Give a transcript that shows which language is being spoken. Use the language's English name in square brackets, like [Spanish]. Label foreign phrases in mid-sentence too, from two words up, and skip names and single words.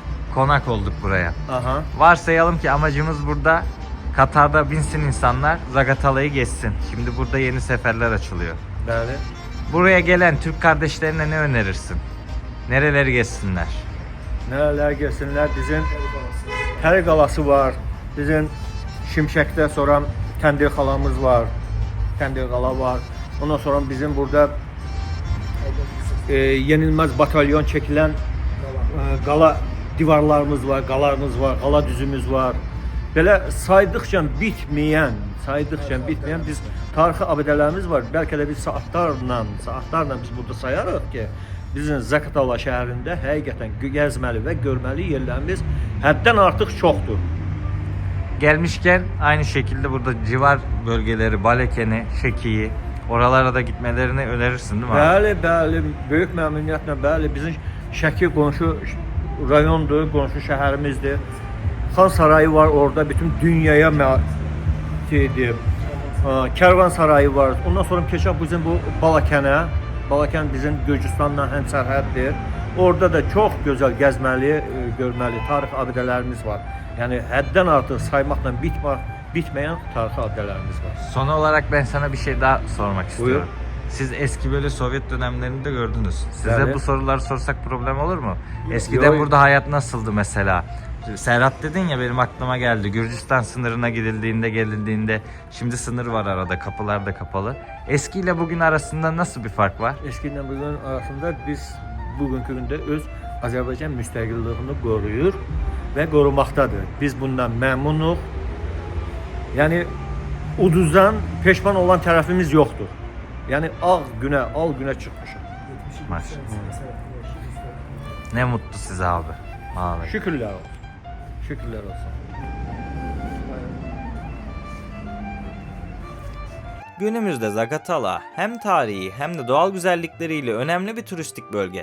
[Turkish] Konak olduk buraya. Aha. Varsayalım ki amacımız burada Katar'da binsin insanlar, Zagatala'yı geçsin. Şimdi burada yeni seferler açılıyor. [Azerbaijani] Bəli. [Turkish] Buraya gelen Türk kardeşlerine ne önerirsin? Nereleri geçsinler? Nereler gelsinler? [Azerbaijani] Bizim Pəri qalası var. Bizim Şimşəkdə sonra Kəndir qalamız var. Kəndir qala var. Ondan sonra bizim burada yenilməz batalyon çəkilən qala divarlarımız var, qalarımız var, qala düzümüz var. Belə saydıqca bitməyən biz tarixi abidələrimiz var. Bəlkə də biz saatlarla biz burada sayarıq ki, bizim Zaqatala şəhərində həqiqətən gəzməli və görməli yerlərimiz həddən artıq çoxdur. [Turkish] Gelmişken aynı şekilde burada civar bölgeleri, Balekeni, Şeki'yi, oralara da gitmelerini önerirsin değil mi abi? [Azerbaijani] Bəli, bəli, böyük məmnuniyyətlə, bəli, bizim Şəki qonşu rayondur, qonşu şəhərimizdir. Xan sarayı var orada, bütün dünyaya Kərvan sarayı var. Ondan sonra keçək bizim bu Balakənə. Balakən bizim Gürcüstanla həmsərhəddir. Orada da çox gözəl gəzməli, görməli tarix abidələrimiz var. Yəni həddən artıq saymaqla bitməyən tarixi abidələrimiz var. [Turkish] Son olarak ben sana bir şey daha sormak istiyorum. Buyur. Siz eski böyle Sovyet dönemlerinde gördünüz. Size Yani. bu soruları sorsak problem olur mu? Eskiden Yok. burada hayat nasıldı mesela? Serhat dedin ya, benim aklıma geldi. Gürcistan sınırına gelindiğinde şimdi sınır var arada, kapılar da kapalı. Eskiyle bugün arasında nasıl bir fark var? [Azerbaijani] Eski ilə bugün arasında biz bugünkü gündə öz Azərbaycan müstəqilliyini qoruyur və qorumaqdadır. Biz bundan məmnunuq. Yəni uduzdan peşman olan tərəfimiz yoxdur. Yəni al günə çıxmışıq. [Turkish] Maşallah. Ne mutlu size abi. Vallahi. [Azerbaijani] Şükürlər olsun. Şükürlər olsun. [Turkish] Günümüzde Zaqatala hem tarihi hem de doğal güzellikleriyle önemli bir turistik bölge.